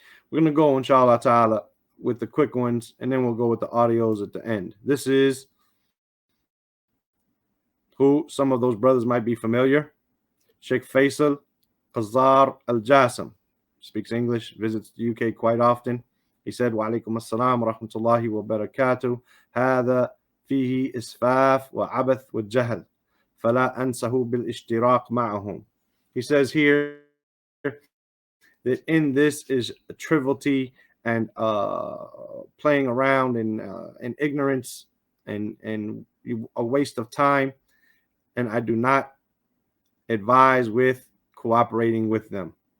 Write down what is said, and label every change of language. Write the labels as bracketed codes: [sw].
[en] We're going to go, inshallah ta'ala, with the quick ones, and then we'll go with the audios at the end. This is who some of those brothers might be familiar. Sheikh Faisal Qazar al-Jassim, speaks English, visits the UK quite often. He said, [ar] Wa alaikum assalam wa rahmatullahi wa barakatuh. هذا فيه إسفاف وعبث والجهل فلا أنسه بالاشتراك معهم. [en] He says here that in this is a triviality and playing around in ignorance and a waste of time, and I do not advise with cooperating with them.